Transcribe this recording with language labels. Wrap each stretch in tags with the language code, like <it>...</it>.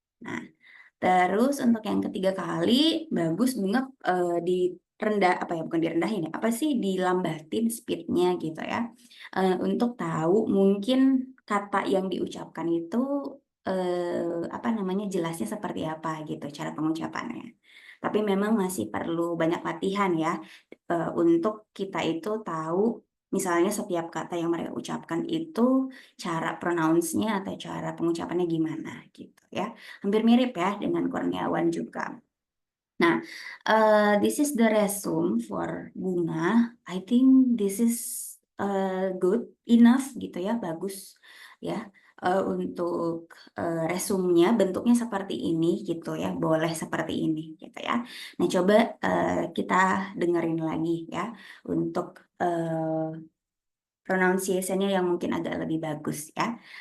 <id>Nah, terus untuk yang ketiga kali bagus Bunga apa ya, bukan direndahin ya, apa sih dilambatin speednya gitu ya, untuk tahu mungkin kata yang diucapkan itu apa namanya jelasnya seperti apa gitu cara pengucapannya. Tapi memang masih perlu banyak latihan ya untuk kita itu tahu misalnya setiap kata yang mereka ucapkan itu cara pronounce-nya atau cara pengucapannya gimana gitu ya. Hampir mirip ya dengan Kurniawan juga.</id> <en>Nah, this is the resume for Bunga. I think this is good enough gitu ya,</en> <id>bagus ya. Untuk resumenya bentuknya seperti ini gitu ya, boleh seperti ini gitu ya. Nah, coba kita dengerin lagi ya untuk pronunciation-nya yang mungkin agak lebih bagus ya.</id>